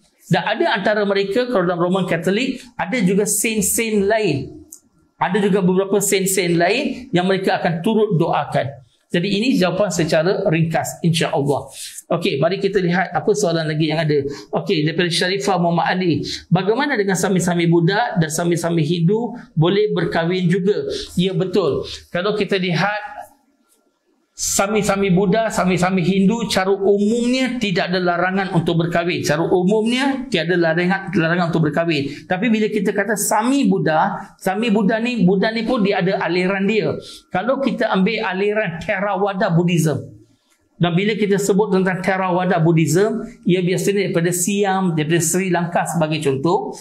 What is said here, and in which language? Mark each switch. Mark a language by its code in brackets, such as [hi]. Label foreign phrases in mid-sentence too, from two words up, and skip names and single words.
[ms] Dan ada antara mereka, kalau dalam Roman Katolik, ada juga saint-saint lain. Ada juga beberapa saint-saint lain yang mereka akan turut doakan. Jadi ini jawapan secara ringkas, [ar] إن شاء الله. [ms] Okey, mari kita lihat apa soalan lagi yang ada. Okey, daripada Sharifah Muhammad Ali. Bagaimana dengan sami-sami Buddha dan sami-sami Hindu boleh berkahwin juga? Ya, betul. Kalau kita lihat sami-sami Buddha, sami-sami Hindu, cara umumnya tidak ada larangan untuk berkahwin. Cara umumnya tiada larangan untuk berkahwin. Tapi bila kita kata sami Buddha ni pun dia ada aliran dia. Kalau kita ambil aliran [en] Theravada Buddhism, [ms] dan bila kita sebut tentang [en] Theravada Buddhism, [ms] ia biasanya daripada Siam, daripada Sri Lanka sebagai contoh.